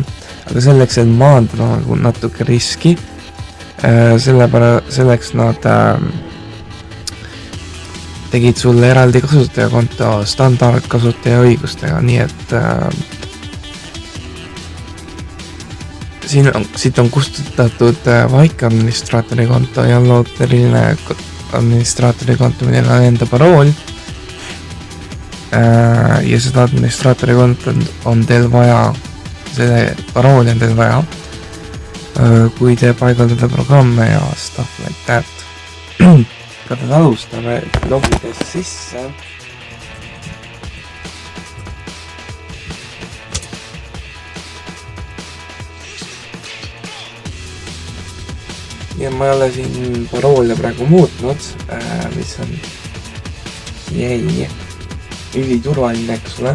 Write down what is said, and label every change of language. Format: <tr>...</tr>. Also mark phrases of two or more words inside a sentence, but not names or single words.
<et>Aga selleks, et maandada natuke riski, selleks nad tegid sulle eraldi kasutajakonto standardkasutaja õigustega, nii et siit on kustutatud vaik administraatori konto ja lood eriline administraatori konto, millel on enda parool. Ja seda administraatori konto on teil vaja, selle parooli on teil vaja, kui te paigaldada programme ja</et> <en>stuff like that.</en> <et>Kõigepealt alustame logides sisse. Ja ma ei ole siin paroole praegu muutnud, mis on üliturvaline, eks ole.</et>